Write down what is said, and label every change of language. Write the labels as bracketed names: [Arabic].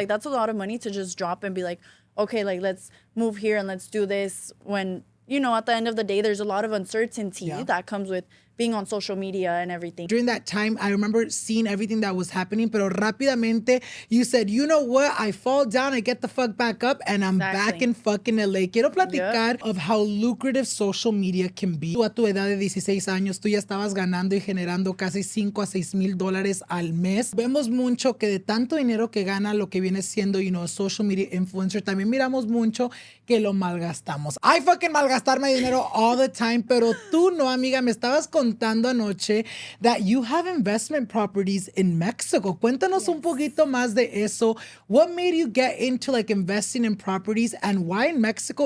[English] Like, that's a lot of money to just drop and be like, okay, like let's move here and let's do this, when, you know, at the end of the day, there's a lot of uncertainty that comes with being on social media and everything. During that time, I remember seeing everything that was happening, [Spanish] pero rápidamente, [English] you said, you know what? I fall down, I get the fuck back up, and I'm back in fucking LA. [Spanish] Quiero platicar [English] of how lucrative social media can be. [Spanish] Tú a tu edad de 16 años, tú ya estabas ganando y generando casi 5 a 6 mil dólares al mes. Vemos mucho que de tanto dinero que gana lo que viene siendo, [English] you know, social media influencer, [Spanish] también miramos mucho que lo malgastamos. [English] I fucking [Spanish] malgastar mi dinero [English] all the time, [Spanish] pero tú no, amiga, me estabas contando anoche [English] that you have investment properties in Mexico. [Spanish] Cuéntanos un poquito más de eso. [English] What made you get into like investing in properties and why in Mexico?